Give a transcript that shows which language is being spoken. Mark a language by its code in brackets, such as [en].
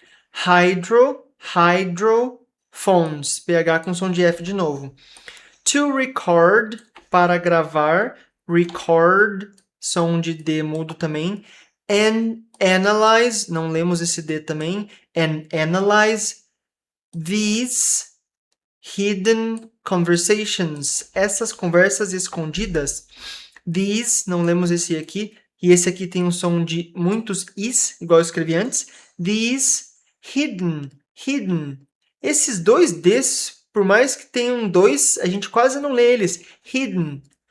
[pt] Hydrophones, PH com som de F de novo. [en] To record, [pt] para gravar. Record, som de D mudo também. [en] And analyze, [pt] não lemos esse D também. [en] and analyze these hidden conversations. [pt] Essas conversas escondidas. These, não lemos esse aqui, e esse aqui tem um som de muitos is, igual eu escrevi antes. [en] These hidden. [pt] Esses dois Ds, por mais que tenham dois, a gente quase não lê eles. Hidden.